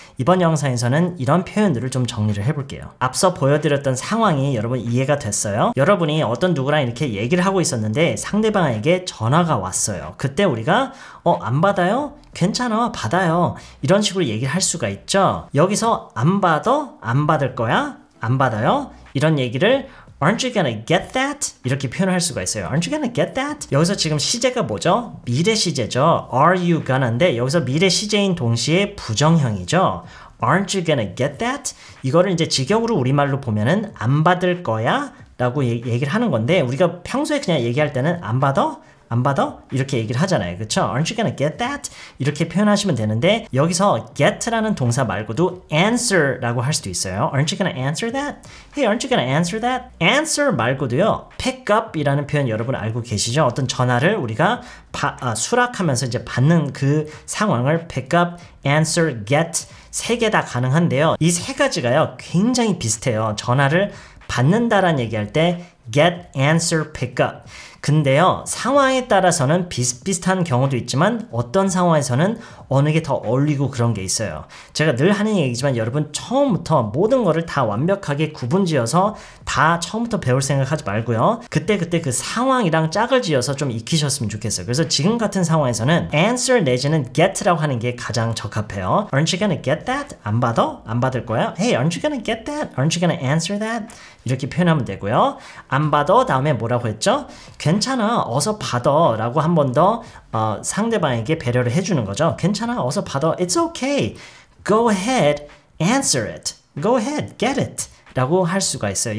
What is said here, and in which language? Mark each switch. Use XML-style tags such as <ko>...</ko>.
<ko>이번 영상에서는 이런 표현들을 좀 정리를 해볼게요. 앞서 보여드렸던 상황이 여러분 이해가 됐어요? 여러분이 어떤 누구랑 이렇게 얘기를 하고 있었는데 상대방에게 전화가 왔어요. 그때 우리가 안 받아요? 괜찮아, 받아요. 이런 식으로 얘기를 할 수가 있죠. 여기서 안 받아? 안 받을 거야? 안 받아요? 이런 얘기를</ko> <en>Aren't you gonna get that?</en> <ko>이렇게 표현할 수가 있어요.</ko> <en>Aren't you gonna get that?</en> <ko>여기서 지금 시제가 뭐죠? 미래 시제죠.</ko> <en>Are you gonna</en> <ko>인데 여기서 미래 시제인 동시에 부정형이죠.</ko> <en>Aren't you gonna get that?</en> <ko>이거를 이제 직역으로 우리말로 보면은 안 받을 거야? 라고 얘기를 하는 건데 우리가 평소에 그냥 얘기할 때는 안 받아? 안 받아? 이렇게 얘기를 하잖아요. 그쵸?</ko> <en>Aren't you gonna get that?</en> <ko>이렇게 표현하시면 되는데 여기서 get라는 동사 말고도 answer라고 할 수도 있어요.</ko> <en>Aren't you gonna answer that? Hey, aren't you gonna answer that?</en> <ko>answer 말고도요. pick up이라는 표현 여러분 알고 계시죠? 어떤 전화를 우리가 수락하면서 이제 받는 그 상황을 pick up, answer, get 세 개 다 가능한데요. 이 세 가지가요. 굉장히 비슷해요. 전화를 받는다라는 얘기할 때 get, answer, pick up. 근데요, 상황에 따라서는 비슷비슷한 경우도 있지만 어떤 상황에서는 어느 게 더 어울리고 그런 게 있어요. 제가 늘 하는 얘기지만 여러분 처음부터 모든 거를 다 완벽하게 구분지어서 다 처음부터 배울 생각하지 말고요. 그때 그 상황이랑 짝을 지어서 좀 익히셨으면 좋겠어요. 그래서 지금 같은 상황에서는 answer 내지는 get라고 하는 게 가장 적합해요.</ko> <en>Aren't you gonna get that?</en> <ko>안 받아? 안 받을 거야?</ko> <en>Hey, aren't you gonna get that? Aren't you gonna answer that?</en> <ko>이렇게 표현하면 되고요. 안 받아 다음에 뭐라고 했죠? 괜찮아, 어서 받아 라고 한 번 더 상대방에게 배려를 해주는 거죠. 괜찮아, 어서 받아.</ko> <en>It's okay. Go ahead, answer it. Go ahead, get it.</en> <ko>라고 할 수가 있어요.</ko>